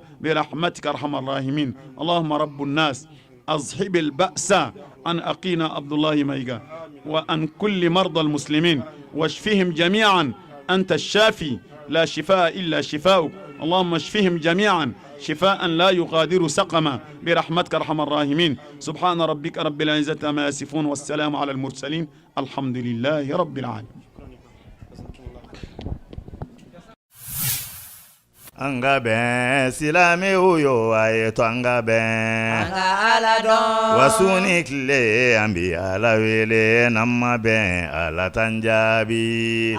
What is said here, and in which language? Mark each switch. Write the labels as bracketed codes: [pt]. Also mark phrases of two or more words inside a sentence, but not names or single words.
[ar] برحمتك أرحم الراحمين اللهم رب الناس أصحب البأس عن أقينا عبد الله ميغا وعن كل مرضى المسلمين واشفهم جميعا أنت الشافي لا شفاء إلا شفاؤك اللهم اشفهم جميعا شفاء لا يغادر سقما برحمتك ارحم الراحمين سبحان ربك رب العزة ما يصفون والسلام على المرسلين الحمد لله رب العالمين [bm] an ka bɛn silamɛw yo a ye to an ka bɛn an ka ala dɔn wasu ni tile an bi ala wele n'an ma bɛn ala t'an jaabi